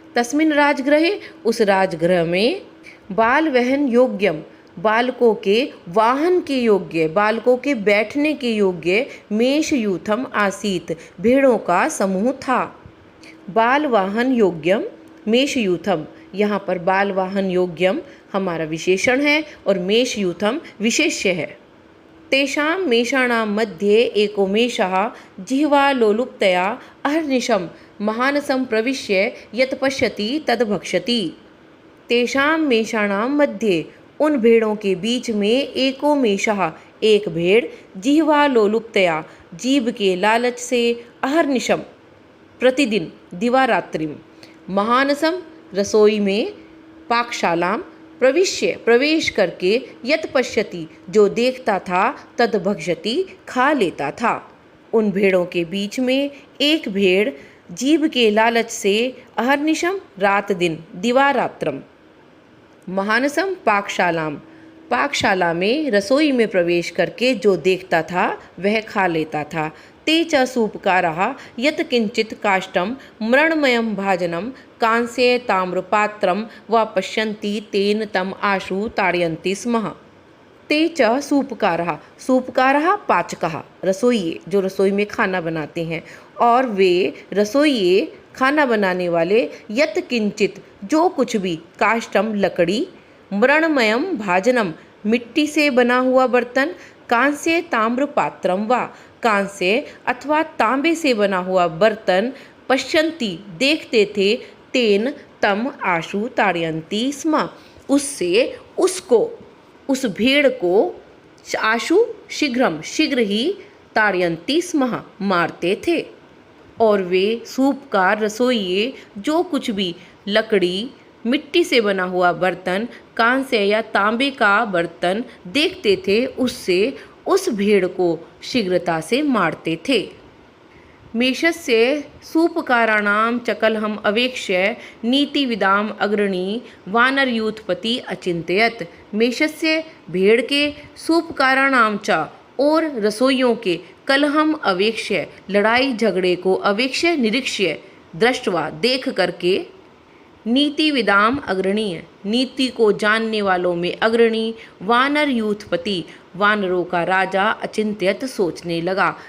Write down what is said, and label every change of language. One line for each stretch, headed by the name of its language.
Sanskrit: तस्मिन् राजगृहे
Hindi: उस राजगृह में
Sanskrit: बालवहन योग्यम
Hindi: बालकों के वाहन के योग्य, बालकों के बैठने के योग्य
Sanskrit: मेषयूथम आसीत
Hindi: भेड़ों का समूह था।
Sanskrit: बालवाहन योग्यम मेषयूथम,
Hindi: यहाँ पर बालवाहन योग्यम हमारा विशेषण है और मेषयूथम विशेष्य है।
Sanskrit: तेषां मेषाणां मध्ये एको मेषः जिह्वालोलुपतया अहर्निशं महानसं प्रविश्य यत् पश्यति तद् भक्षति। तेषां मेषाणां मध्ये,
Hindi: उन भेड़ों के बीच में
Sanskrit: एको मेषः
Hindi: एक भेड़
Sanskrit: जिह्वालोलुपतया
Hindi: जीभ के लालच से
Sanskrit: अहर्निशम
Hindi: प्रतिदिन
Sanskrit: दिवारात्रिम महानसम
Hindi: रसोई में
Sanskrit: पाकशालाम प्रविश्य
Hindi: प्रवेश करके
Sanskrit: यत् पश्यति
Hindi: जो देखता था
Sanskrit: तद भक्षति
Hindi: खा लेता था। उन भेड़ों के बीच में एक भेड़ जीभ के लालच से
Sanskrit: अहर्निशम
Hindi: रात दिन
Sanskrit: दिवारात्रम महानसम पाकशालाम
Hindi: पाकशाला में रसोई में प्रवेश करके जो देखता था वह खा लेता था।
Sanskrit: ते च सूपकारः यत् किंचित काष्ठं मृण्मयं भाजनं कांस्य ताम्रपात्रं व पश्यन्ति तेन तम आशु ताड़यन्ति स्म। ते च सूपकारः, सूपकारः पाचकः
Hindi: रसोइये जो रसोई में खाना बनाते हैं, और वे रसोइये खाना बनाने वाले
Sanskrit: यत् किंचित
Hindi: जो कुछ भी
Sanskrit: काष्ठम
Hindi: लकड़ी,
Sanskrit: मृण्मयम भाजनम
Hindi: मिट्टी से बना हुआ बर्तन,
Sanskrit: कांस्य ताम्र पात्रम व
Hindi: कांस्य अथवा तांबे से बना हुआ बर्तन,
Sanskrit: पश्यन्ति
Hindi: देखते थे,
Sanskrit: तेन तम आशु ताड़यन्ति स्म
Hindi: उससे उसको उस भेड़ को
Sanskrit: आशु शीघ्रम
Hindi: शीघ्र ही
Sanskrit: ताड़यन्ति स्म
Hindi: मारते थे। और वे सूपकार रसोइये जो कुछ भी लकड़ी, मिट्टी से बना हुआ बर्तन, कांस्य या तांबे का बर्तन देखते थे उससे उस भेड़ को शीघ्रता से मारते थे।
Sanskrit: मेषस्य सूपकाराणां च कलहम् अवेक्ष्य नीतिविदाम् अग्रणी वानरयूथपति अचिंतयत्। मेषस्य
Hindi: भेड़ के
Sanskrit: सूपकाराणां च
Hindi: और रसोइयों के
Sanskrit: कलहम अवेक्ष्य
Hindi: लड़ाई झगड़े को
Sanskrit: अवेक्ष्य निरीक्ष्य दृष्टवा
Hindi: देख करके
Sanskrit: नीति विदाम अग्रणीय
Hindi: नीति को जानने वालों में अग्रणी वानर यूथपति वानरों का राजा
Sanskrit: अचिंत्यत
Hindi: सोचने लगा।